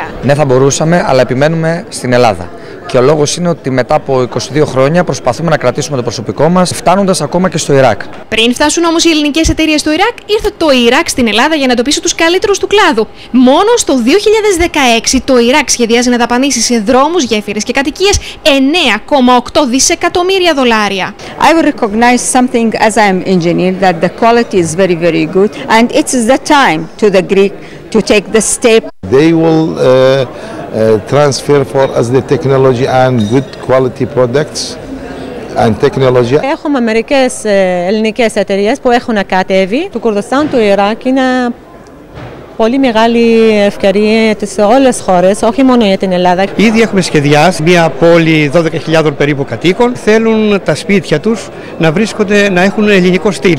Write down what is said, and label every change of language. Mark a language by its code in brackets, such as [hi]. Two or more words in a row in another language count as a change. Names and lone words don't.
[el] Ναι, θα μπορούσαμε, αλλά επιμένουμε στην Ελλάδα. Και ο λόγος είναι ότι μετά από 22 χρόνια προσπαθούμε να κρατήσουμε το προσωπικό μας, φτάνοντας ακόμα και στο Ιράκ. Πριν φτάσουν όμως οι ελληνικές εταιρείες στο Ιράκ, ήρθε το Ιράκ στην Ελλάδα για να εντοπίσει τους καλύτερους του κλάδου. Μόνο στο 2016 το Ιράκ σχεδιάζει να δαπανίσει σε δρόμους, γέφυρες και κατοικίες 9,8 δισεκατομμύρια δολάρια. [en] I will recognize something as I am engineer that the quality is very, very good, and it's the time to the Greek to take the step. They will transfer for us the technology and good quality products and technology. [el] Έχουμε μερικές ελληνικές εταιρείες που έχουν κατέβει. Το Κουρδιστάν του Ιράκ είναι πολύ μεγάλη ευκαιρία σε όλες τις χώρες, όχι μόνο για την Ελλάδα. Ήδη έχουμε σχεδιάσει μια πόλη 12.000 περίπου κατοίκων. Θέλουν τα σπίτια τους να έχουν ελληνικό στυλ.